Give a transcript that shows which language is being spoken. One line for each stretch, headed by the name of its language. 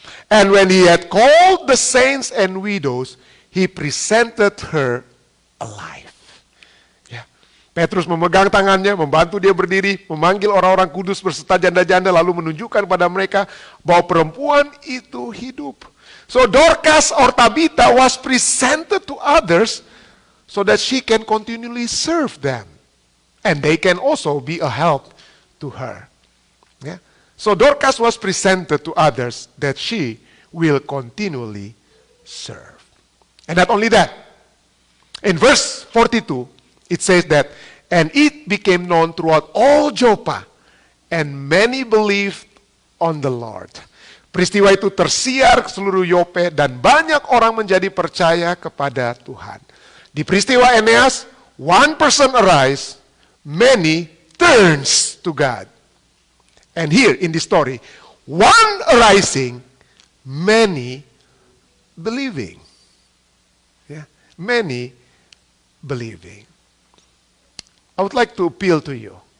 English: And when he had called the saints and widows, he presented her alive.
Indonesian: Ya. Petrus memegang tangannya, membantu dia berdiri, memanggil orang-orang kudus berserta janda-janda, lalu menunjukkan pada mereka bahwa perempuan itu hidup.
English: So Dorcas or Tabitha was presented to others so that she can continually serve them. And they can also be a help to her. Yeah? So Dorcas was presented to others that she will continually serve. And not only that, in verse 42, it says that, and it became known throughout all Joppa, and many believed on the Lord.
Indonesian: Peristiwa itu tersiar ke seluruh Yope, dan banyak orang menjadi percaya kepada Tuhan. Di peristiwa
English: Eneas, one person arise, many turns to God. And here in this story, one arising, many believing. Yeah, many believing. I would like to appeal to you.